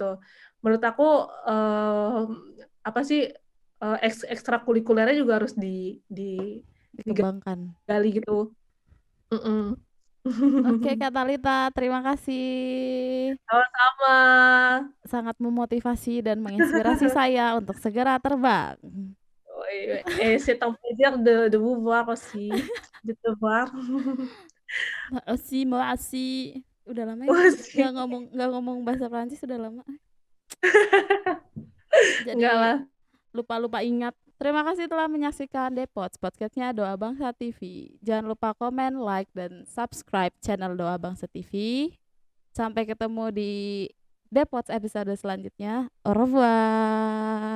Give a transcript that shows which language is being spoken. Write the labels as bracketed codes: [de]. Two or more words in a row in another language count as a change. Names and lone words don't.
[id] Menurut aku eh, apa sih ekstrakurikulernya juga harus dikembangkan. digali gitu. Mm-mm. Oke, Kak Talita, terima kasih. Sama-sama. Sangat memotivasi dan menginspirasi saya untuk segera terbang. [fr] Et c'est un plaisir de vous voir aussi, de te voir. [id] Makasih, makasih. Udah lama ya Aussi. nggak ngomong bahasa Prancis, udah lama. Enggak Jadi lah. lupa-lupa ingat. Terima kasih telah menyaksikan Depot podcastnya Doa Bangsa TV. Jangan lupa komen, like, dan subscribe channel Doa Bangsa TV. Sampai ketemu di Depot episode selanjutnya. [fr] Au revoir.